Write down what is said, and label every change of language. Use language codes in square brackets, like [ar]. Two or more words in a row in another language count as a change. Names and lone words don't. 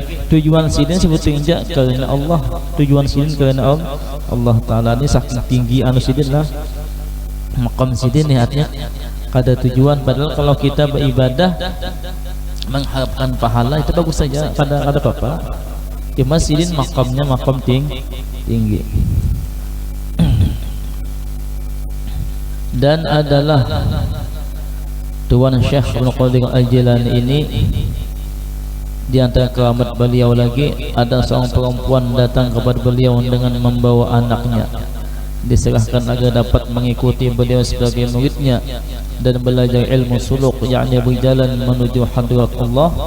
[bjn] Tujuan sidin sebetulnya karena Allah, tujuan sidin karena Allah Ta'ala. Ini saking tinggi anu sidin lah, maqam sidin nih artinya kada tujuan. Padahal kalau kita beribadah mengharapkan pahala itu bagus saja, kada apa-apa. Cuma sidin maqamnya maqam tinggi. [id] Dan adalah Tuan Syekh Abdul Qadir Al-Jilani ini, di antara keramat beliau lagi ada seorang perempuan datang kepada beliau dengan membawa anaknya, diserahkan agar dapat mengikuti beliau sebagai muridnya dan belajar ilmu suluk, yakni berjalan menuju hadrat Allah.